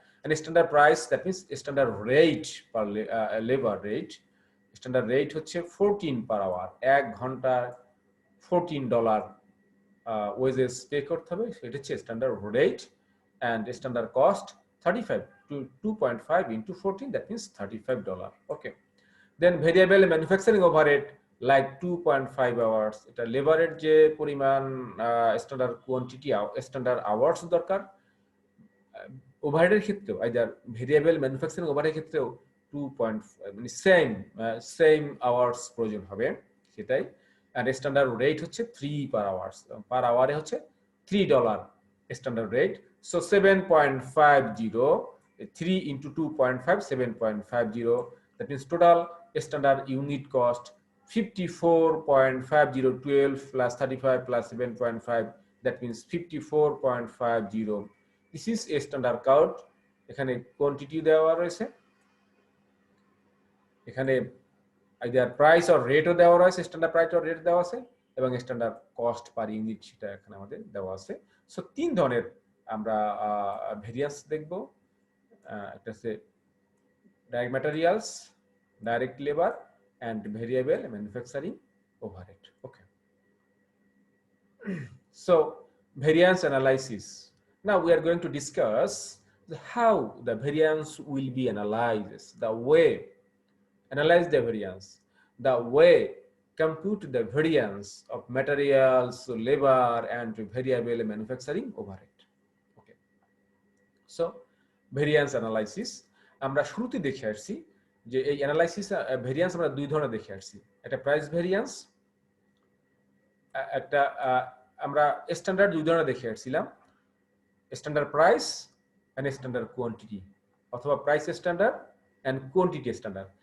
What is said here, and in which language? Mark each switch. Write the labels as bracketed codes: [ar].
[en] and standard price, that means standard rate per labor rate, [bn] standard rate হচ্ছে 14 per hour, 1 ঘন্টা $14 wages pay করতে হবে, সেটা হচ্ছে standard rate. [en] And standard cost 35 to 2.5 into 14, that means $35. Okay. [bn] Then variable manufacturing overhead like 2.5 hours, এটা লেবারের যে পরিমাণ স্ট্যান্ডার্ড কোয়ান্টিটি স্ট্যান্ডার্ড আওয়ার্স দরকার, ওভারহেডের ক্ষেত্রেও আইদার ভেরিয়েবল ম্যানুফ্যাকচারিং ওভারহেডের ক্ষেত্রেও 2.5 মানে সেম আওয়ার্স প্রয়োজন হবে সেটাই। আর স্ট্যান্ডার্ড রেট হচ্ছে 3 পার আওয়ার্স, পার আওয়ারে হচ্ছে $3 standard rate. [en] So 7.50, 3 into 2.5, 7.50, that means total standard unit cost 54.50, 12 plus 35 plus 7.5, that means 54.50. This is a standard count. [bn] এখানে কোয়ান্টিটি দেওয়া রয়েছে, এখানে আইদার প্রাইস অর রেটও দেওয়া রয়েছে, স্ট্যান্ডার্ড প্রাইস অর রেট দেওয়া আছে, এবং স্ট্যান্ডার্ড কস্ট পার ইউনিট সেটা এখানে আমাদের দেওয়া আছে। সো 3 ধরনের আমরা ভেরিয়েন্স দেখব। একটা হচ্ছে direct materials, direct labour, and variable manufacturing overhead. Okay. [en] So variance analysis. Now we are going to discuss how the variance will be analyzed, the way analyze the variance, the way compute the variance of materials, labor, and variable manufacturing overhead. Okay. So variance analysis [bn] আমরা শুরুতে দেখে আসছি যে এই analysis variance আমরা দুই ধরনের দেখে আসছি, একটা প্রাইস ভেরিয়েন্স, একটা আমরা স্ট্যান্ডার্ড দুই ধরনের দেখে আসছিলাম, standard price and standard quantity, অথবা price standard and quantity standard.